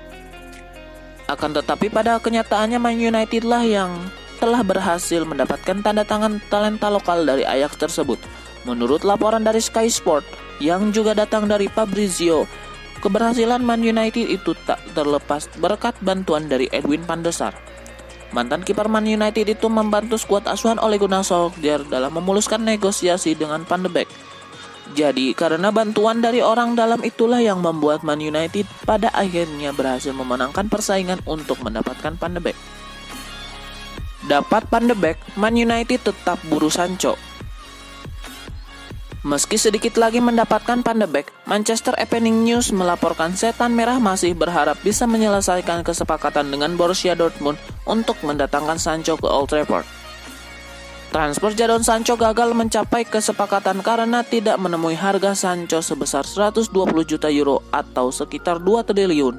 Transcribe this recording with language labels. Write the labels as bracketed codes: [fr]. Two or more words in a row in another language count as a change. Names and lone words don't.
[id] Akan tetapi pada kenyataannya Man United lah yang telah berhasil mendapatkan tanda tangan talenta lokal dari Ajax tersebut. Menurut laporan dari Sky Sport yang juga datang dari Fabrizio, keberhasilan Man United itu tak terlepas berkat bantuan dari Edwin van der Sar. Mantan kiper Man United itu membantu skuad asuhan Ole Gunnar Solskjaer dalam memuluskan negosiasi dengan Van de Beek. Jadi karena bantuan dari orang dalam itulah yang membuat Man United pada akhirnya berhasil memenangkan persaingan untuk mendapatkan Van de Beek. Dapat Van de Beek, Man United tetap buru Sancho. Meski sedikit lagi mendapatkan Van de Beek, Manchester Evening News melaporkan setan merah masih berharap bisa menyelesaikan kesepakatan dengan Borussia Dortmund untuk mendatangkan Sancho ke Old Trafford. Transfer Jadon Sancho gagal mencapai kesepakatan karena tidak menemui harga Sancho sebesar 120 juta euro atau sekitar 2 triliun.